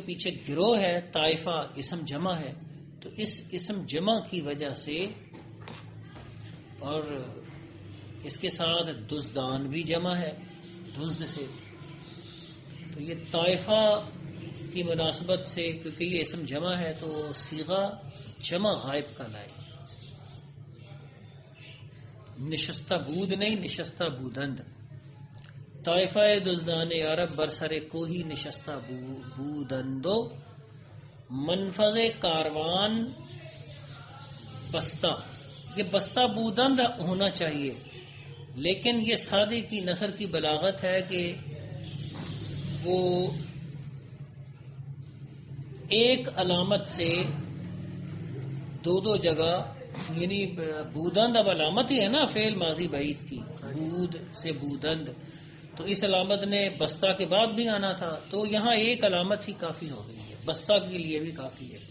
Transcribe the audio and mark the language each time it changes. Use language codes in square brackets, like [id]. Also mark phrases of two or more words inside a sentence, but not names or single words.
[ur] پیچھے گروہ ہے، طائفہ اسم جمع ہے، تو اس اسم جمع کی وجہ سے اور اس کے ساتھ دزدان بھی جمع ہے دزد سے، تو یہ طائفہ کی مناسبت سے کیونکہ یہ اسم جمع ہے تو صیغہ جمع غائب کا لائے، [fa] نشستہ بود نہیں نشستہ بودند۔ طائفہ دزدان عرب برسر کوہی نشستہ بودندو، منفذ کاروان بستہ، [ur] یہ بستہ بودند ہونا چاہیے، لیکن یہ سادے کی نثر کی بلاغت ہے کہ وہ ایک علامت سے دو جگہ، یعنی بودند اب علامت ہی ہے نا فعل ماضی بعید کی، بود سے بودند، تو اس علامت نے بستہ کے بعد بھی آنا تھا، تو یہاں ایک علامت ہی کافی ہو گئی ہے، بستہ کے لیے بھی کافی ہے۔